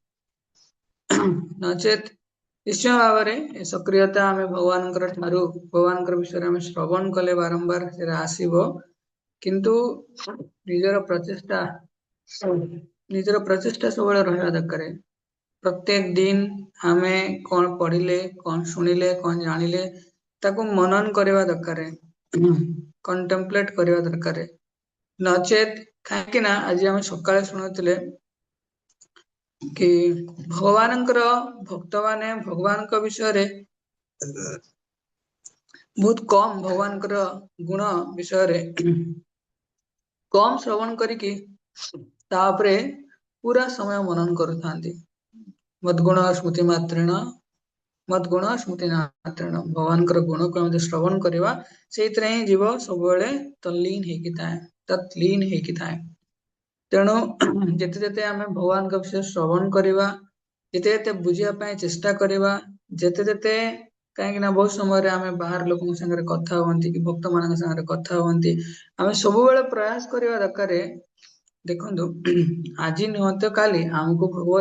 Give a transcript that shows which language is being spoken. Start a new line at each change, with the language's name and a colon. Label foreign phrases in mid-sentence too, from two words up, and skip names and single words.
Odia: ନଚେତ୍ ନିଶ୍ଚୟ ଭାବରେ ଏ ସକ୍ରିୟତା ଆମେ ଭଗବାନଙ୍କର ବିଷୟରେ ଆମେ ଶ୍ରବଣ କଲେ ବାରମ୍ବାର ସେଟା ଆସିବ, କିନ୍ତୁ ନିଜର ପ୍ରଚେଷ୍ଟା ସବୁବେଳେ ରହିବା ଦରକାର। ପ୍ରତ୍ୟେକ ଦିନ ଆମେ କଣ ପଢିଲେ, କଣ ଶୁଣିଲେ, କଣ ଜାଣିଲେ ତାକୁ ମନନ କରିବା ଦରକାର, କଣ୍ଟେମ୍ପଲେଟ କରିବା ଦରକାର। ନଚେତ୍ କାହିଁକି ନା ଆଜି ଆମେ ସକାଳେ ଶୁଣୁଥିଲେ କି ଭଗବାନଙ୍କର ଭକ୍ତ ମାନେ ଭଗବାନଙ୍କ ବିଷୟରେ ବହୁତ କମ ଭଗବାନଙ୍କର ଗୁଣ ବିଷୟରେ କମ ଶ୍ରବଣ କରିକି ତାପରେ ପୂରା ସମୟ ମନନ କରୁଥାନ୍ତି
Sanskrit: मद्गुण स्मृति मात्रेण मद्गुण स्मृति मात्रेण
Odia: ଭଗବାନଙ୍କର ଗୁଣକୁ ଆମେ ଶ୍ରବଣ କରିବା ସେଇଥିରେ ହିଁ ଜୀବ ସବୁବେଳେ ତଲ୍ଲୀନ ହେଇକି ଥାଏ ତତ୍ଲୀନ ହେଇକି ଥାଏ ତେଣୁ ଯେତେ ଯେତେ ଆମେ ଭଗବାନଙ୍କ ବିଷୟ ଶ୍ରବଣ କରିବା ଯେତେ ଯେତେ ବୁଝିବା ପାଇଁ ଚେଷ୍ଟା କରିବା ଯେତେ ଯେତେ କାହିଁକି ନା ବହୁତ ସମୟରେ ଆମେ ବାହାର ଲୋକଙ୍କ ସାଙ୍ଗରେ କଥା ହୁଅନ୍ତି କି ଭକ୍ତ ମାନଙ୍କ ସାଙ୍ଗରେ କଥା ହୁଅନ୍ତି ଆମେ ସବୁବେଳେ ପ୍ରୟାସ କରିବା ଦରକାର ଦେଖନ୍ତୁ ଆଜି ନୁହଁ କାଲି ଆମକୁ ଭଗବତ